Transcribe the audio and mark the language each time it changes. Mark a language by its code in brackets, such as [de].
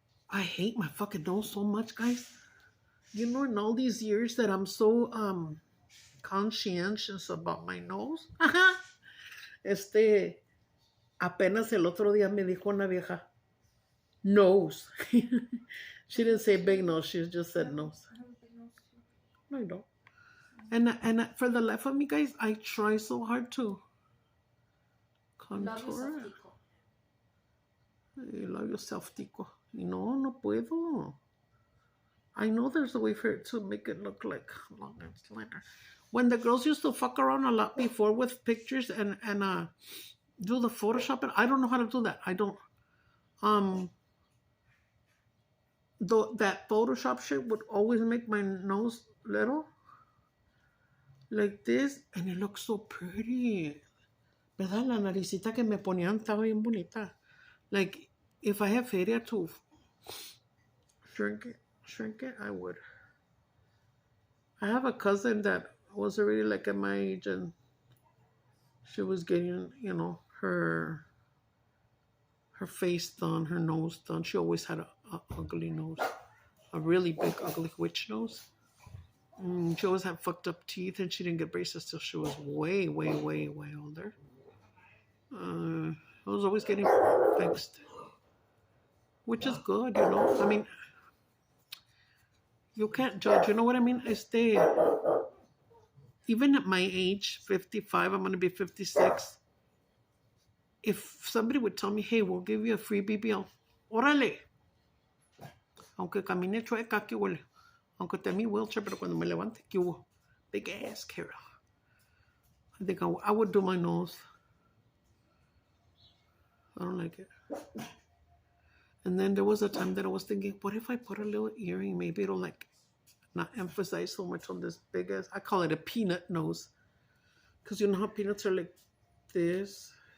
[en] I hate my fucking nose so much, guys. You know, in all these years that I'm so conscientious about my nose. [es] Apenas el otro día me dijo una vieja, nose. [en] She didn't say big nose, she just said nose. I have a big nose too. No, I don't. And for the life of me, guys, I try so hard to contour. Love yourself, Tico. [es] No puedo. [en] I know there's a way for it to make it look like longer and slender. When the girls used to fuck around a lot before with pictures and do the Photoshop, I don't know how to do that. I don't. That Photoshop shit would always make my nose little, like this, and it looks so pretty. [es] ¿Verdad? La naricita que me ponían estaba bien bonita. [en] Like, if I have feria to shrink it, I would. I have a cousin that was already like at my age, and she was getting, you know, her face done, her nose done. She always had a ugly nose, a really big, ugly witch nose. She always had fucked up teeth, and she didn't get braces till she was way older. I was always getting fixed, which is good, you know. I mean, you can't judge, you know what I mean? Even at my age, 55, I'm going to be 56. If somebody would tell me, hey, we'll give you a free BBL, órale. [es] Aunque camine chueca, que huele. Aunque esté en mi wheelchair, pero cuando me levante, que hubo. [en] Big ass Carol. I think I would do my nose. I don't like it. And then there was a time that I was thinking, what if I put a little earring? Maybe it'll like not emphasize so much on this big ass. I call it a peanut nose. Because you know how peanuts are like this?